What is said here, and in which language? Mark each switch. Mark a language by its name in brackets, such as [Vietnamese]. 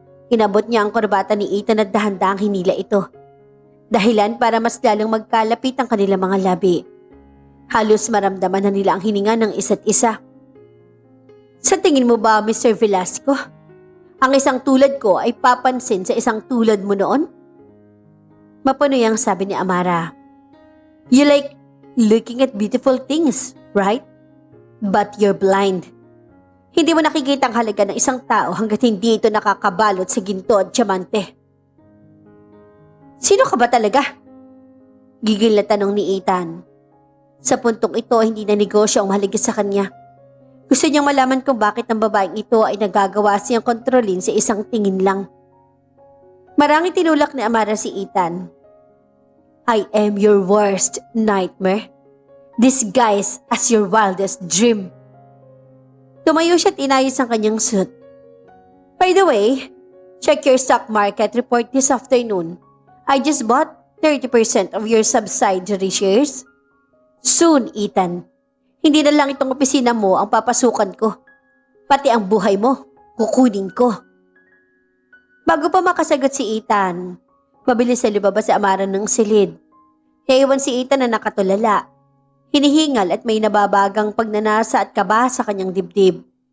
[Filipino] Inabot niya ang korbata ni Ethan at dahan-dahang hinila ito. Dahilan para mas lalong magkalapit ang kanilang mga labi. Halos maramdaman na nila ang hininga ng isa't isa. "Sa tingin mo ba, Mr. Velasco, ang isang tulad ko ay papansin sa isang tulad mo noon?" Mapunoy ang sabi ni Amara. [English] "You like looking at beautiful things, right? But you're blind. [Filipino] Hindi mo nakikita ang halaga ng isang tao hanggat hindi ito nakakabalot sa ginto at diamante." "Sino ka ba talaga?" Gigil na tanong ni Ethan. Sa puntong ito, hindi na negosyo ang mahalaga sa kanya. Gusto niyang malaman kung bakit ang babaeng ito ay nagagawa siyang kontrolin sa isang tingin lang. Marangit tinulak ni Amara si Ethan. [English] "I am your worst nightmare, disguised as your wildest dream." [Filipino] Tumayo siya at inayos ang kanyang suit. [English] "By the way, check your stock market report this afternoon. I just bought 30% of your subsidiary shares. Soon, Ethan. [Filipino] Hindi na lang itong opisina mo ang papasukan ko. Pati ang buhay mo, kukunin ko." Bago pa makasagot si Ethan, mabilis na lumabas si Amara ng silid. Naiwan si Ethan na nakatulala. Hinihingal at may nababagang pagnanasa at kaba sa kanyang dibdib.